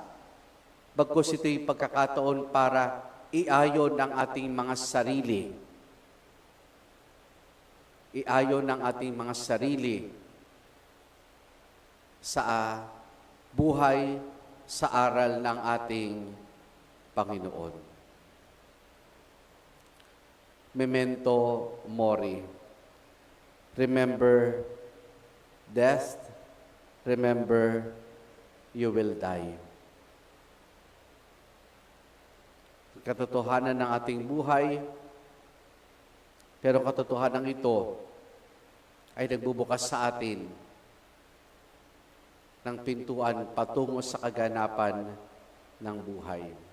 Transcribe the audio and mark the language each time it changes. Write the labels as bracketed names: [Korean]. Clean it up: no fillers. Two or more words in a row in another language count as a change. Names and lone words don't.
[Filipino] Bagkus ito'y pagkakataon para iayon ang ating mga sarili. Iayon ang ating mga sarili sa buhay, sa aral ng ating Panginoon. [Latin] Memento mori. [English] Remember death, remember you will die. [Filipino] Katotohanan ng ating buhay, pero katotohanan ito ay nagbubukas sa atin ng pintuan patungo sa kaganapan ng buhay.